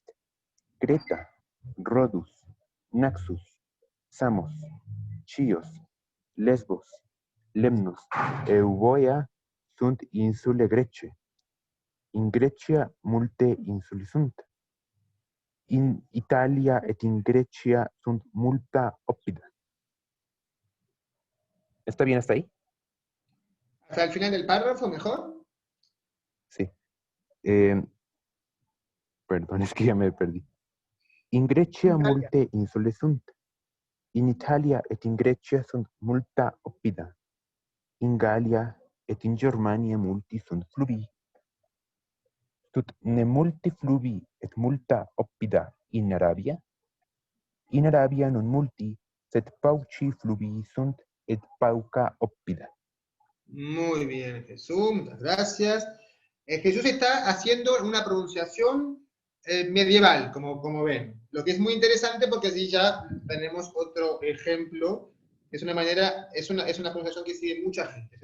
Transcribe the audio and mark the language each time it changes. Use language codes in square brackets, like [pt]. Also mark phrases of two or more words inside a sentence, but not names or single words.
[la] Creta, Rhodus, Naxos, Samos, Chios, Lesbos, Lemnos, Euboea sunt insulae Grece. In Grecia multe insuli sunt. In Italia et in Grecia sunt multa oppida. [es] ¿Está bien hasta ahí? ¿Hasta el final del párrafo mejor? Sí. Perdón, es que ya me perdí. [la] In Grecia multe insule sunt. In Italia et in Grecia sunt multa oppida. In Gallia et in Germania multi sunt fluvi. Tut ne multi fluvi et multa oppida in Arabia? In Arabia non multi, sed pauci fluvi sunt et pauca oppida. [es] Muy bien, Jesús, muchas gracias. Jesús está haciendo una pronunciación medieval, como ven. Lo que es muy interesante porque así ya tenemos otro ejemplo. Es una pronunciación que sigue mucha gente.